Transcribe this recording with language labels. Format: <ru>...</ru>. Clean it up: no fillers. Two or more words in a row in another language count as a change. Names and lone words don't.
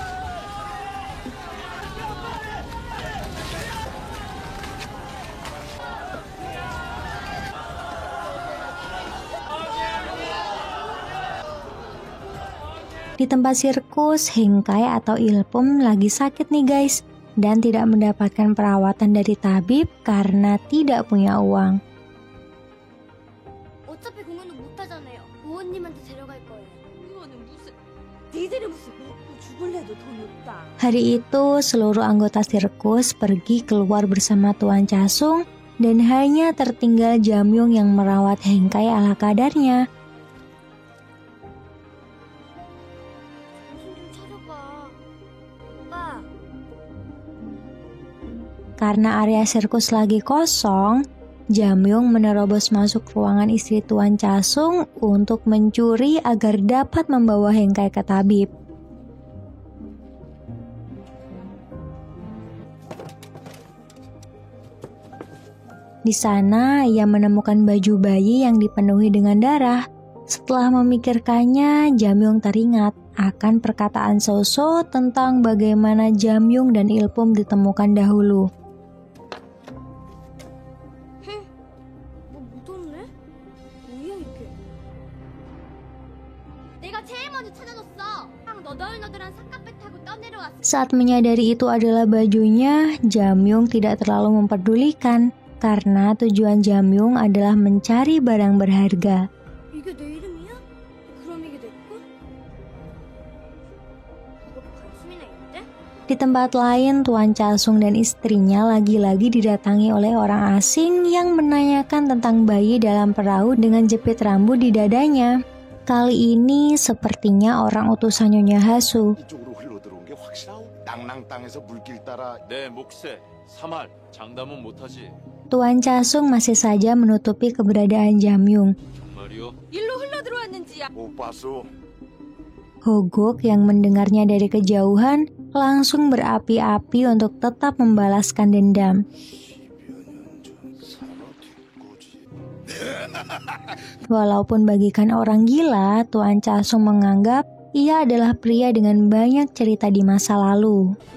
<id>Di tempat sirkus, Hengkai atau Ilpum lagi sakit nih guys, dan tidak mendapatkan perawatan dari tabib karena tidak punya uang.</id> <ko>어차피 공연은 못 하잖아요. 부모님한테 데려갈 거예요. 이거는 무슨 니들이 무슨 먹고 죽을래도 돈 없다.</ko> <id>Hari itu, seluruh anggota sirkus pergi keluar bersama Tuan Chasung dan hanya tertinggal Jamyung yang merawat Hengkai ala kadarnya.</id> <ko>정신 좀 차려봐. 오빠.</ko> <id>Karena area sirkus lagi kosong, Jamyung menerobos masuk ruangan istri Tuan Chasung untuk mencuri agar dapat membawa Hengkai ke tabib. Di sana, ia menemukan baju bayi yang dipenuhi dengan darah. Setelah memikirkannya, Jamyung teringat akan perkataan Soso tentang bagaimana Jamyung dan Ilpum ditemukan dahulu.</id> <ko>뭐 묻었네? 뭐야 이게? 내가 제일 먼저 찾아줬어. 막 너덜너덜한 삿갓배 타고 떠내려왔어.</ko> <id>Saat menyadari itu adalah bajunya, Jamyung tidak terlalu memperdulikan karena tujuan Jamyung adalah mencari barang berharga.</id> <ko>이게 내 이름이야? 그럼 이게 내 거? 이거 관심이나 있대?</ko> <id>Di tempat lain, Tuan Chasung dan istrinya lagi-lagi didatangi oleh orang asing yang menanyakan tentang bayi dalam perahu dengan jepit rambut di dadanya. Kali ini sepertinya orang utusan Nyonya Hasu.</id> <ko>이쪽으로 흘러들어온 게 확실하오? 낭랑 땅에서 물길 따라 내 몫에 3할 장담은 못하지.</ko> <id>Tuan Chasung masih saja menutupi keberadaan Jamyung.</id> <ko>정말이요? 일로 흘러 들어왔는지야. 못 봤소.</ko> <id>Hogok yang mendengarnya dari kejauhan langsung berapi-api untuk tetap membalaskan dendam. Walaupun bagikan orang gila, Tuan Chasung menganggap ia adalah pria dengan banyak cerita di masa lalu.</id>